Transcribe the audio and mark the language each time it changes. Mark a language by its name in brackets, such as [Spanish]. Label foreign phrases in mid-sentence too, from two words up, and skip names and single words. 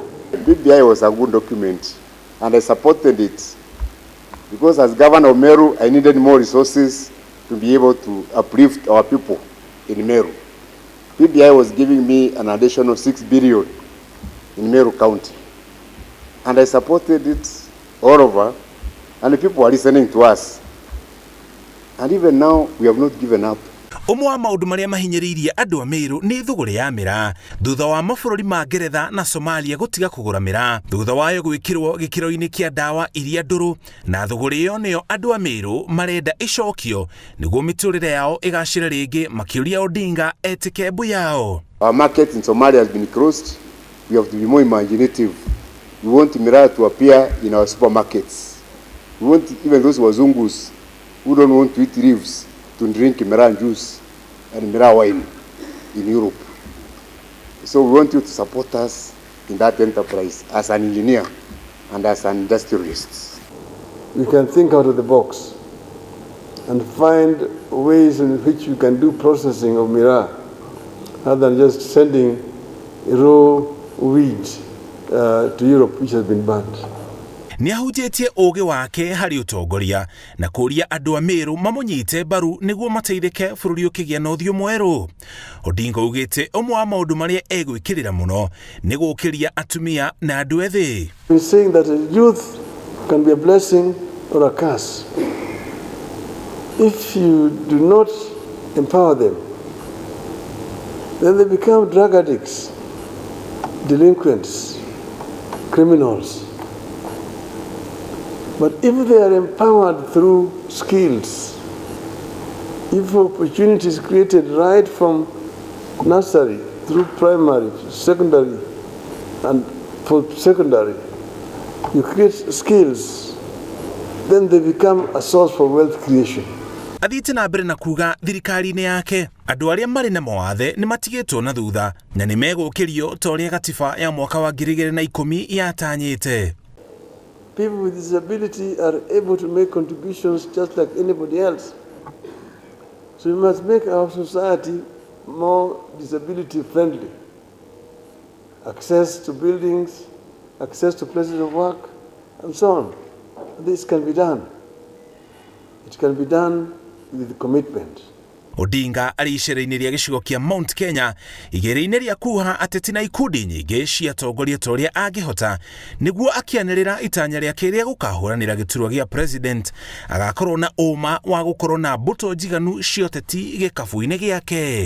[English] The BBI was a good document and I supported it because as governor of Ameru, I needed more resources to be able to uplift our people in Ameru. BBI was giving me an additional 6 billion in Ameru County. And I supported it all over, and the people are listening to us. And even now, we have not given up. [Kikuyu] Ũmwe wa maũndũ marĩa mahinyĩrĩirie andũ a Mĩraa nĩ thũgũrĩ ya Mĩraa thutha wa mabũrũri ma Ngeretha na Somalia gũtiga kũgũra Mĩraa thutha wayo gwĩkĩrwo gĩkĩro-inĩ kĩa ndawa iria ndũrũ, na thũgũrĩ ĩyo nĩyo andũ a Mĩraa marenda ĩcokio nĩguo mĩtũrĩre yao ĩgacĩre rĩngĩ, makĩũria Odinga etĩke embu yao. [English] Our market in Somalia has been closed. We have to be more imaginative. We want Mĩraa to appear in our supermarkets. We want even those wazungus who don't want to eat leaves to drink Mĩraa juice and Mĩraa wine in Europe. So we want you to support us in that enterprise as an engineer and as an industrialist. We can think out of the box and find ways in which you can do processing of Mĩraa rather than just sending raw weed to Europe, which has been banned. [Kikuyu] Nĩ ahunjĩtie ũũgĩ wake harĩ ũtongoria na kũria andũ a Mĩraa mamũnyite mbaru nĩguo mateithĩke bũrũri ũkĩgĩa na ũthiũ mwerũ. Odinga augĩte ũmwe wa maũndũ marĩa egwĩkĩrĩra mũno nĩ gũkĩria atumia na andũ ethĩ. [English] He's saying that a youth can be a blessing or a curse. If you do not empower them, then they become drug addicts, delinquents, criminals. But if they are empowered through skills, if opportunities created right from nursery through primary, secondary, and for secondary, you create skills, then they become a source for wealth creation. [Kikuyu] Athiĩte na mbere na kuga thirikari-inĩ yake andũ arĩa marĩ na mawathe nĩ matigĩtwo na thutha na nĩ megũkĩrio ta ũrĩa gatiba ya mwaka wa 2010 yatanyĩte. [English] People with disability are able to make contributions just like anybody else. So we must make our society more disability friendly. Access to buildings, access to places of work, and so on. This can be done. It can be done with commitment. [Kikuyu] Odinga arĩ icera-inĩ rĩa gĩcigo kĩa Mount Kenya igĩrĩ-inĩ rĩa kuha ateti na ikundi nyingĩ cia atongoria ta ũrĩa angĩhota nĩguo akĩanĩrĩra itanya rĩake rĩa gũkahũranĩra gĩturwa gĩa president, agakorwo na ũma wa gũkorwo na mbũtũ njiganu cia ũteti gĩkabu-inĩ gĩake.